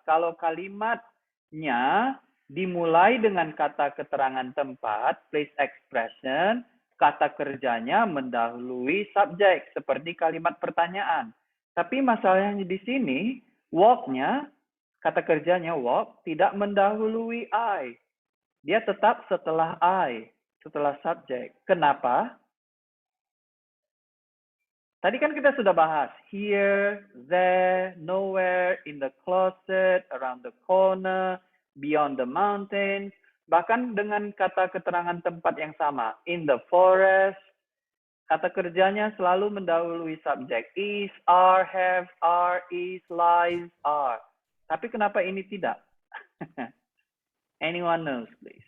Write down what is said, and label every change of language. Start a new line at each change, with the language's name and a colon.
Indonesian: Kalau kalimatnya dimulai dengan kata keterangan tempat, place expression, kata kerjanya mendahului subjek, seperti kalimat pertanyaan. Tapi masalahnya di sini, walk-nya, kata kerjanya walk, tidak mendahului I. Dia tetap setelah I, setelah subjek. Kenapa? Tadi kan kita sudah bahas.
English: Here, there, nowhere, in the closet, around the corner, beyond the mountains.
Indonesian: Bahkan dengan kata keterangan tempat yang sama.
English: In the forest,
Indonesian: kata kerjanya selalu mendahului subjek.
English: Is, are, have, are, is, lies, are.
Indonesian: Tapi kenapa ini tidak?
English: Anyone knows, please?